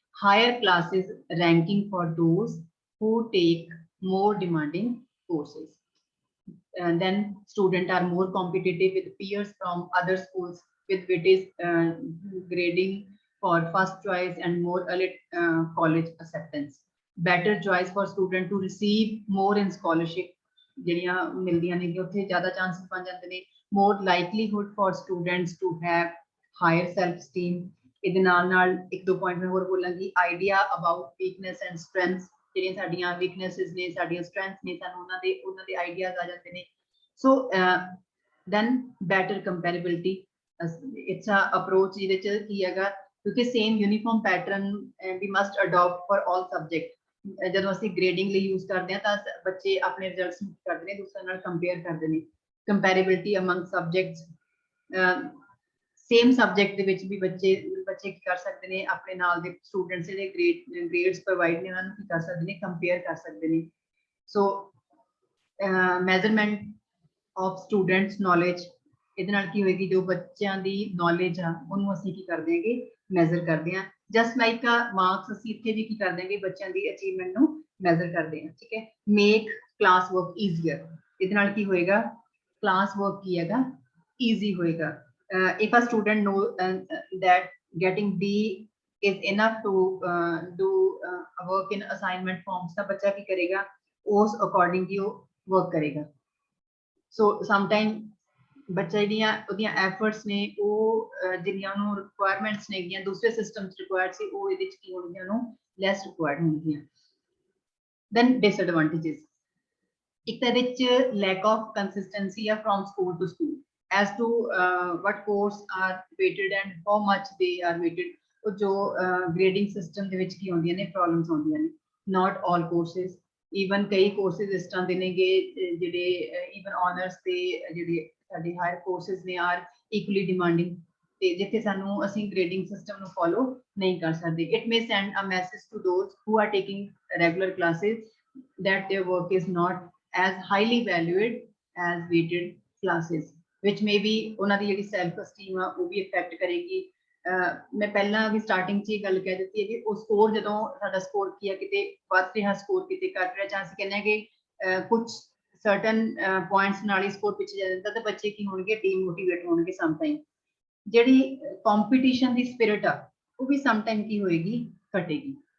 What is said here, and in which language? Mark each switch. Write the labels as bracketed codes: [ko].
[en] Higher classes ranking for those who take more demanding courses, and then students are more competitive with peers from other schools with weightage grading for first choice and more college acceptance. Better choice for student to receive more in scholarship, [pa] ਜਿਹੜੀਆਂ ਮਿਲਦੀਆਂ ਨੇ ਉੱਥੇ ਜ਼ਿਆਦਾ chances ਬਣ ਜਾਂਦੇ ਨੇ। [en] more likelihood for students to have higher self esteem। [pa] ਇਹਦੇ ਨਾਲ ਇੱਕ ਦੋ ਪੁਆਇੰਟ ਮੈਂ ਹੋਰ ਬੋਲਾਂਗੀ, [en] idea about weakness and strengths, [pa] ਜਿਹੜੀਆਂ ਸਾਡੀਆਂ weaknesses ਨੇ, ਸਾਡੀਆਂ strengths ਨੇ, ਸਾਨੂੰ ਉਹਨਾਂ ਦੇ ideas ਆ ਜਾਂਦੇ ਨੇ। [en] so then better comparability, it's a approach [pa] ਜਿਹਦੇ ਚ ਕੀ ਹੈਗਾ, ਕਿਉਂਕਿ [en] same uniform pattern we must adopt for all subject। [pa] ਜਦੋਂ ਅਸੀਂ ਗ੍ਰੇਡਿੰਗ ਲਈ ਯੂਜ਼ ਕਰਦੇ ਹਾਂ ਤਾਂ ਬੱਚੇ ਆਪਣੇ ਰਿਜ਼ਲਟਸ ਨੂੰ ਕਰਦੇ ਨੇ, ਦੂਸਰੇ ਨਾਲ ਕੰਪੇਅਰ ਕਰਦੇ ਨੇ। [en] comparability among subjects, [pa] ਸੇਮ ਸਬਜੈਕਟ ਦੇ ਵਿੱਚ ਵੀ ਬੱਚੇ ਕੀ ਕਰ ਸਕਦੇ ਨੇ, ਆਪਣੇ ਨਾਲ ਦੇ ਸਟੂਡੈਂਟਸ ਜਿਹੜੇ ਗ੍ਰੇਡਸ ਪ੍ਰੋਵਾਈਡ ਨੇ ਉਹਨਾਂ ਨੂੰ ਕੀ ਕਰ ਸਕਦੇ ਨੇ, ਕੰਪੇਅਰ ਕਰ ਸਕਦੇ ਨੇ। ਸੋ [en] measurement of students knowledge, [pa] ਇਹਦੇ ਨਾਲ ਕੀ ਹੋਏਗੀ, ਜੋ ਬੱਚਿਆਂ ਦੀ ਨੌਲੇਜ ਆ ਉਹਨੂੰ ਅਸੀਂ ਕੀ ਕਰਦੇ ਹੈਗੇ, ਮੈਜ਼ਰ ਕਰਦੇ ਹਾਂ। [en] just like marks, [pa] ਅਸੀਂ ਇੱਥੇ ਵੀ ਕੀ ਕਰਦੇ ਹੈਗੇ, ਬੱਚਿਆਂ ਦੀ ਅਚੀਵਮੈਂਟ ਨੂੰ ਮੈਜ਼ਰ ਕਰਦੇ ਹਾਂ। ਠੀਕ ਹੈ, [en] make class work easier, [pa] ਇਹਦੇ ਨਾਲ ਕੀ ਹੋਏਗਾ, ਕਲਾਸ ਵਰਕ ਕੀ ਹੈਗਾ, ਈਜ਼ੀ ਹੋਏਗਾ। [en] if a student know that getting B is enough to do work in assignment forms, [pa] ਤਾਂ ਬੱਚਾ ਕੀ ਕਰੇਗਾ, ਉਸ ਅਕੋਰਡਿੰਗ ਹੀ ਉਹ ਵਰਕ ਕਰੇਗਾ। ਸੋ ਸਮਟਾਈਮ ਬੱਚਾ ਜਿਹੜੀਆਂ ਉਹਦੀਆਂ ਐਫਰਟਸ ਨੇ, ਉਹ ਜਿਹੜੀਆਂ ਉਹਨੂੰ ਰਿਕੁਆਇਰਮੈਂਟਸ ਨੇਗੀਆਂ ਦੂਸਰੇ ਸਿਸਟਮ 'ਚ ਰਿਕੁਆਇਰਡ ਸੀ, ਉਹ ਇਹਦੇ 'ਚ ਕੀ ਹੋਣਗੀਆਂ, ਉਹਨੂੰ ਲੈਸ ਰਿਕੁਆਇਰਡ ਹੋਣਗੀਆਂ। [en] then disadvantages, [pa] ਇੱਕ ਤਾਂ ਇਹਦੇ 'ਚ [en] Lack of consistency ਆ from school to school as to what course are weighted and how much they are weighted। [pa] ਉਹ ਜੋ grading system ਦੇ ਵਿੱਚ ਕੀ ਹੁੰਦੀਆਂ ਨੇ, ਪ੍ਰੋਬਲਮਸ ਆਉਂਦੀਆਂ ਨੇ। [en] not all courses, [pa] even ਕਈ courses ਇਸ ਤਰ੍ਹਾਂ ਦੇ ਨੇਗੇ ਜਿਹੜੇ even honors ਤੇ ਜਿਹੜੇ ਸਾਡੇ ਹਾਇਰ ਕੋਰਸਿਸ ਨੇ [en] are equally demanding, [pa] ਤੇ ਜਿੱਥੇ ਸਾਨੂੰ ਅਸੀਂ grading system ਨੂੰ follow ਨਹੀਂ ਕਰ ਸਕਦੇ। [en] it may send a message to those who are taking regular classes that their work is not as highly valued as weighted classes, which may be [pa] ਉਹਨਾਂ ਦੀ ਜਿਹੜੀ ਸੈਲਫ ਅਸਟੀਮ ਆ ਉਹ ਵੀ effect ਕਰੇਗੀ। ਮੈਂ ਪਹਿਲਾਂ ਵੀ ਸਟਾਰਟਿੰਗ 'ਚ ਇਹ ਗੱਲ ਕਹਿ ਦਿੱਤੀ ਹੈ ਕਿ ਉਹ ਸਕੋਰ, ਜਦੋਂ ਸਾਡਾ ਸਕੋਰ ਕੀ ਹੈ, ਕਿਤੇ ਵੱਧ ਰਿਹਾ ਸਕੋਰ, ਕਿਤੇ ਘੱਟ ਰਿਹਾ, ਜਾਂ ਅਸੀਂ ਕਹਿੰਦੇ ਹਾਂ ਕਿ ਕੁਝ ਸਰਟਨ ਪੁਆਇੰਟਸ ਨਾਲ ਹੀ ਸਕੋਰ ਪਿੱਛੇ ਜਾ ਜਾਂਦਾ, ਤਾਂ ਬੱਚੇ ਕੀ ਹੋਣਗੇ, ਡੀਮੋਟੀਵੇਟ ਹੋਣਗੇ ਸਮਟਾਈਮ। ਜਿਹੜੀ ਕੰਪੀਟੀਸ਼ਨ ਦੀ ਸਪਿਰਿਟ ਆ ਉਹ ਵੀ ਸਮਟਾਈਮ ਕੀ ਹੋਏਗੀ, ਘਟੇਗੀ।